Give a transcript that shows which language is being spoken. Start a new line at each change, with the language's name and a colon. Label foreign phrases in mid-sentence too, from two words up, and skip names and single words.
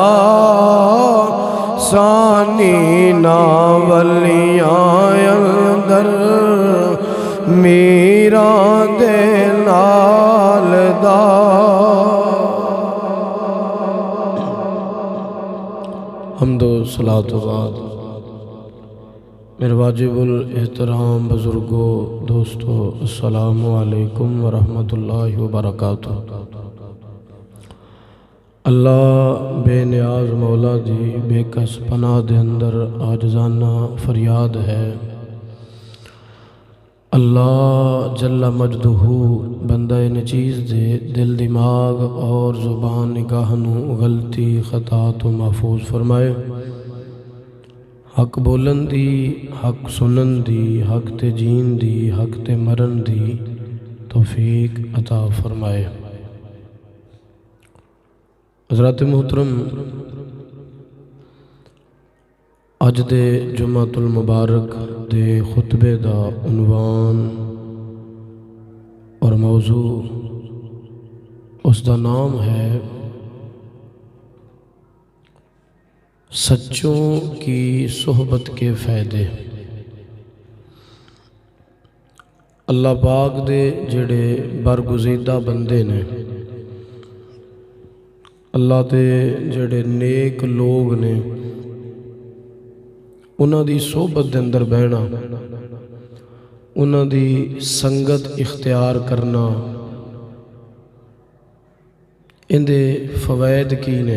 Punjabi: ثانی نہ ولیاں اندر میراں دے نال دا حمد و صلوٰۃ بعد میرے واجب الاحترام بزرگو دوستو
Arabic: السلام عليكم ورحمة الله وبركاته.
Punjabi: اللہ بے نیاز مولا دی بیکس پناہ دے اندر عاجزانہ فریاد ہے. اللہ جل مجدہ بندہ ناچیز دے دل دماغ اور زبان نگاہ نوں غلطی خطا توں محفوظ فرمائے. حق بولن دی، حق سنن دی، حق تے جین دی، حق تے مرن دی توفیق عطا فرمائے. حضرت محترم اج دے جمعۃ المبارک دے خطبے دا عنوان اور موضوع
Urdu: اس کا نام ہے سچوں کی صحبت کے فائدے.
Punjabi: اللہ پاک دے جیہڑے برگزیدہ بندے نے، اللہ دے جیہڑے نیک لوک نے، انہاں دی صحبت دے اندر بہنا، انہاں دی سنگت اختیار کرنا، ایہدے فوائد کی نے.